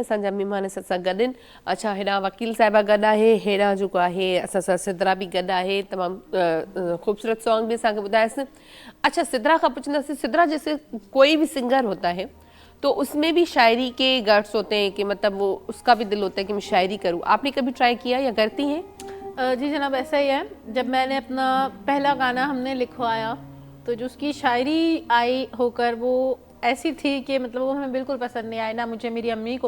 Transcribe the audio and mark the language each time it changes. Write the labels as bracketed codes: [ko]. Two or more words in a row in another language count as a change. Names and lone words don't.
[sd] असांजा महिमान असां सां गॾु आहिनि। अच्छा, हेॾां वकील साहिबा गॾु आहे, हेॾां जेको आहे असां सां सिद्रा बि गॾु आहे। तमामु ख़ूबसूरत सॉन्ग भी असांखे ॿुधायसि। अच्छा, सिद्रा खां पुछंदासीं, [hi] सिद्रा जैसे कोई भी सिंगर होता है तो उसमें भी शायरी के गट्स होते हैं कि मतलब वो उसका भी दिल होता है कि मैं शायरी करूँ। आपने कभी ट्राई किया या करती हैं? जी जनाब, ऐसा ही है। जब मैंने अपना पहला गाना हमने लिखवाया तो जो उसकी शायरी आई होकर वो ऐसी थी कि मतलब वो हमें बिल्कुल पसंद नहीं आई, ना मुझे, मेरी अम्मी को।